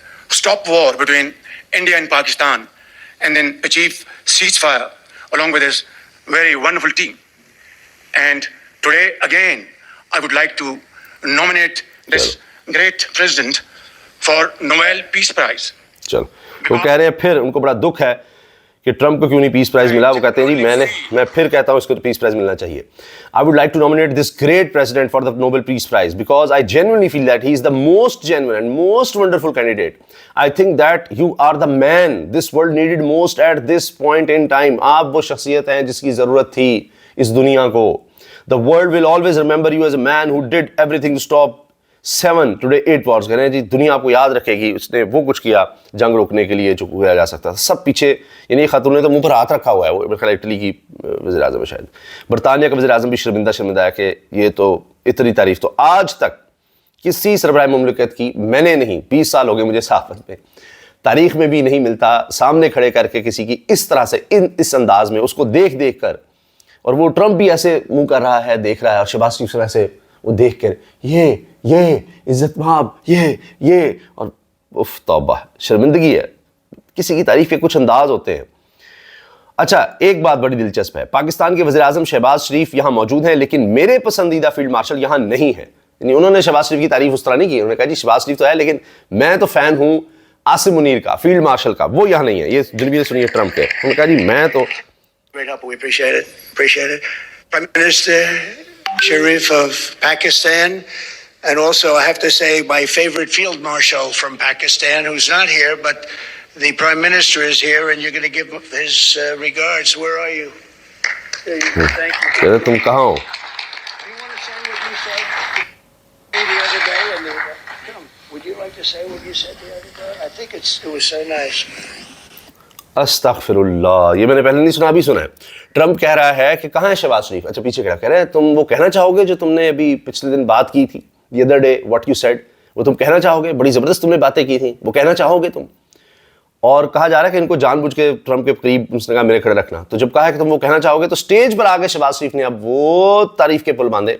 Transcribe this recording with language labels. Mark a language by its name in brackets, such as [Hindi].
[English] Stop war between India and Pakistan and then achieve ceasefire along with his very wonderful team. And today again I would like to nominate this great president for Nobel Peace Prize. [Urdu] چل وہ کہہ رہے ہیں پھر ان کو بڑا دکھ ہے کہ ٹرمپ کو کیوں نہیں پیس پرائز ملا. وہ کہتے ہیں جی میں پھر کہتا ہوں اس کو پیس پرائز ملنا چاہیے. [English] I would like to nominate this great president for the Nobel Peace Prize because I genuinely feel that he is the most genuine and most wonderful candidate. I think that you are the man this world needed most at this point in time. [Urdu] آپ وہ شخصیت ہیں جس کی ضرورت تھی اس دنیا کو. [English] The world will always remember you as a man who did everything to stop 7 today 8 wars. [Urdu] کہہ رہے ہیں جی دنیا آپ کو یاد رکھے گی, اس نے وہ کچھ کیا جنگ روکنے کے لیے جو کیا جا سکتا تھا. سب پیچھے یعنی خاتون نے تو منہ پر ہاتھ رکھا ہوا ہے. وہ میرے خیال اٹلی کی وزیر اعظم ہے شاید. برطانیہ کا وزیر اعظم بھی شرمندہ ہے کہ یہ تو اتنی تعریف تو آج تک کسی سربراہ مملکت کی میں نے نہیں. 20 سال ہو گئے مجھے صحافت میں, تاریخ میں بھی نہیں ملتا سامنے کھڑے کر کے کسی کی اس طرح سے اس انداز میں اس کو دیکھ کر. اور وہ ٹرمپ بھی ایسے منہ کر رہا ہے دیکھ رہا ہے اور شہباز شریف ایسے وہ دیکھ کر یہ عزت مآب یہ اور اف توبہ شرمندگی ہے. کسی کی تعریف کے کچھ انداز ہوتے ہیں. اچھا ایک بات بڑی دلچسپ ہے, پاکستان کے وزیر اعظم شہباز شریف یہاں موجود ہیں لیکن میرے پسندیدہ فیلڈ مارشل یہاں نہیں ہے. یعنی انہوں نے شہباز شریف کی تعریف اس طرح نہیں کی, انہوں نے کہا جی شہباز شریف تو ہے لیکن میں تو فین ہوں عاصم منیر کا, فیلڈ مارشل کا, وہ یہاں نہیں ہے. یہ دلویے سنیے ٹرمپ کے, انہوں نے کہا جی میں تو [English] Great help. We appreciate it. Appreciate it. Prime Minister Sharif of Pakistan, and also I have to say my favorite field marshal from Pakistan, who's not here, but the Prime Minister is here, and you're going to give his regards. Where are you? There you go. Thank you. [Urdu] کہتے تم کہاں ہو, [English] Do you want to say what you said the other day? Come, would you like to say what you said the other day? I think it was so nice. [Urdu] استغفر اللہ, یہ میں نے پہلے نہیں سنا, ابھی سنا ہے. ٹرمپ کہہ رہا ہے کہ کہاں ہے شہباز شریف, اچھا پیچھے کہہ رہے ہیں تم وہ کہنا چاہو گے جو تم نے ابھی پچھلے دن بات کی تھی, [English] the other day what you said, [Urdu] وہ تم کہنا چاہو گے, بڑی زبردست تم نے باتیں کی تھیں, وہ کہنا چاہو گے تم. اور کہا جا رہا ہے کہ ان کو جان بوجھ کے ٹرمپ کے قریب اس نے کہا میرے کھڑے رکھنا, تو جب کہا ہے کہ تم وہ کہنا چاہو گے تو اسٹیج پر آگے شہباز شریف نے اب وہ تعریف کے پل باندھے.